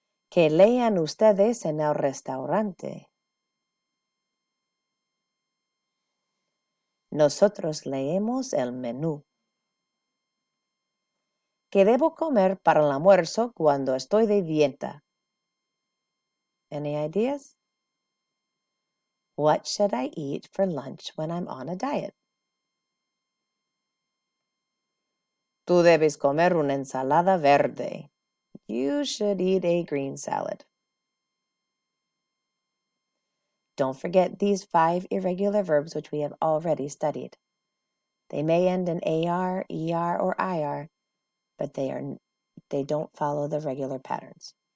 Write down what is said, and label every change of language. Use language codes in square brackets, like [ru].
[es] ¿Qué lean ustedes en el restaurante? Nosotros leemos el menú. ¿Qué debo comer para el almuerzo cuando estoy de dieta? [en] Any ideas? What should I eat for lunch when I'm on a diet? [es] Tú debes comer una ensalada verde. [en] You should eat a green salad. Don't forget these 5 irregular verbs which we have already studied. They may end in AR, ER, or IR, but they don't follow the regular patterns.